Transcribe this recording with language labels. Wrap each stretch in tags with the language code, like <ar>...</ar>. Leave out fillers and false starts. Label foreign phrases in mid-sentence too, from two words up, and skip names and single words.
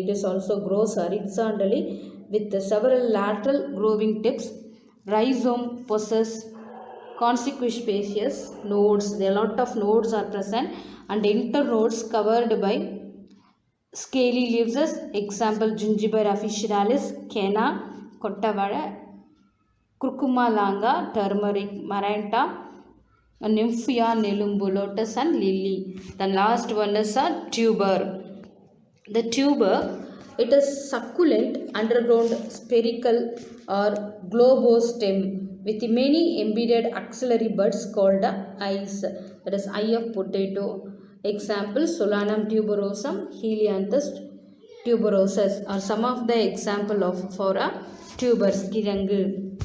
<en>It is also grows horizontally with several lateral growing tips. Rhizome possesses conspicuous nodes. A lot of nodes are present and internodes covered by scaly leaves. Example, Gingiber officinalis, Kenna, Kottavada, Curcuma langa, turmeric, Maranta, Nymphia, Nelumbu, lotus and lily. The last one is a tuber. The tuber, it is succulent underground spherical or globostem with many embedded axillary buds called eyes. That is eye of potato. Example, Solanum tuberosum, Helianthus tuberosus are some of the example of for a tubers kirangu.</en>